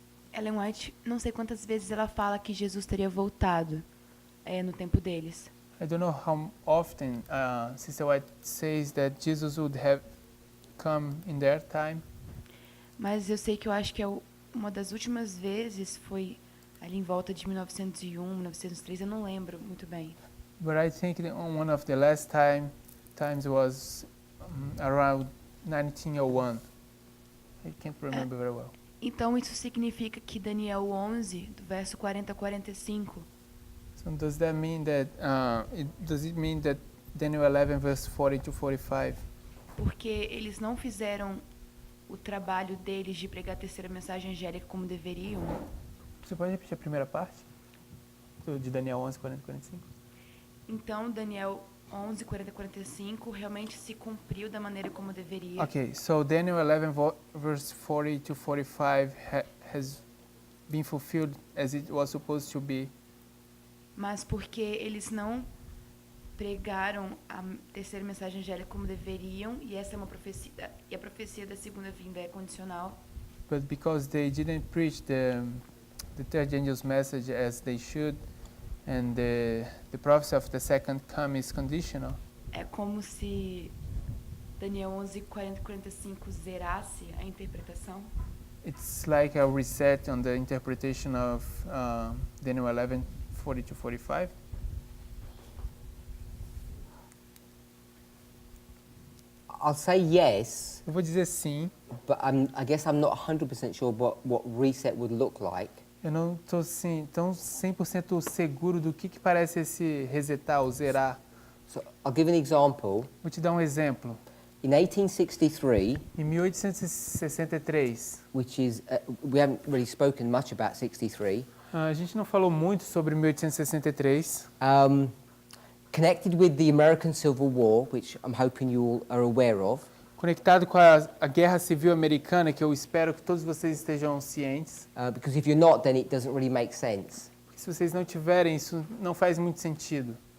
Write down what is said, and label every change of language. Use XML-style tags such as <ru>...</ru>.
<pt>Ellen White, não sei quantas vezes ela fala que Jesus teria voltado no tempo deles.</pt> <en>I don't know how often Sister White says that Jesus would have come in their time.</en> <pt>Mas eu sei que eu acho que uma das últimas vezes foi ali em volta de 1901, 1903, eu não lembro muito bem.</pt> <en>But I think one of the last times was around 1901. I can't remember very well.</en> <pt>Então isso significa que Daniel 11, do verso 40 a 45,</pt> <en>So does that mean that does it mean that Daniel 11 verse 40 to 45?</en> <pt>porque eles não fizeram o trabalho deles de pregar a terceira mensagem angélica como deveriam. Você pode repetir a primeira parte? De Daniel 11, 40 45? Então, Daniel 11, 40 a 45 realmente se cumpriu da maneira como deveria.</pt> <en>Okay, so Daniel 11 verse 40 to 45 has been fulfilled as it was supposed to be.</en> <pt>Mas porque eles não pregaram a terceira mensagem angélica como deveriam, e essa é uma profecia, e a profecia da segunda vinda é condicional.</pt> <en>But because they didn't preach the third angel's message as they should, and the prophecy of the second coming is conditional.</en> <pt>É como se Daniel 11, 40 e 45 zerasse a interpretação.</pt> <en>It's like a reset on the interpretation of Daniel 11, 40 to 45. I'll say yes,</en> <pt>Eu vou dizer sim,</pt> <en>but I guess I'm not 100% sure what reset would look like.</en> <pt>Eu não estou assim, tão 100% seguro do que parece esse resetar ou zerar.</pt> <en>So I'll give an example.</en> <pt>Vou te dar um exemplo.</pt> <en>In 1863,</en> <pt>Em 1863,</pt> <en>which is, we haven't really spoken much about 63,</en> <pt>a gente não falou muito sobre 1863,</pt> <en>connected with the American Civil War, which I'm hoping you all are aware of,</en> <pt>conectado com a Guerra Civil Americana, que eu espero que todos vocês estejam cientes.</pt> <en>because if you're not, then it doesn't really make sense.</en> <pt>Porque se vocês não tiverem, isso não faz muito sentido.</pt>